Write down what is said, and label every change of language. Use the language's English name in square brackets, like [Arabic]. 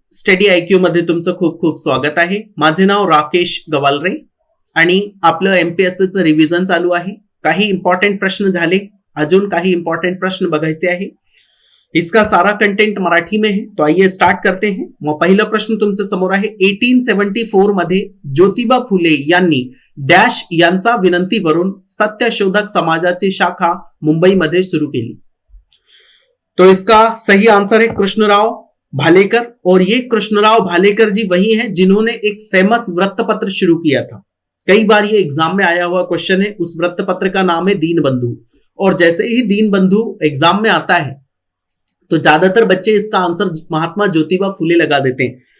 [Marathi] Study IQ मध्ये तुमचं खूप खूप स्वागत आहे. माझे नाव राकेश गवालरे आणि आपलं एमपीएससीचं रिव्हिजन चालू आहे. काही इंपॉर्टंट प्रश्न झाले, अजून काही इंपॉर्टेंट प्रश्न बघायचे आहे. [Hindi] इसका सारा कंटेंट मराठी में है, तो आइए स्टार्ट करते हैं. [Marathi] मग पहिला प्रश्न तुमच्या समोर आहे. 1874 मध्ये ज्योतिबा फुले यांनी डॅश यांचा विनंतीवरून सत्यशोधक समाजाची शाखा मुंबईमध्ये सुरू केली. [Hindi] तो इसका सही आंसर है कृष्णराव भालेकर. और ये कृष्णराव भालेकर जी वही हैं जिन्होंने एक फेमस वृत्तपत्र शुरू किया था. कई बार ये एग्जाम में आया हुआ क्वेश्चन है. उस वृत्तपत्र का नाम है दीनबंधु. और जैसे ही दीनबंधु एग्जाम में आता है तो ज्यादातर बच्चे इसका आंसर महात्मा ज्योतिबा फुले लगा देते हैं.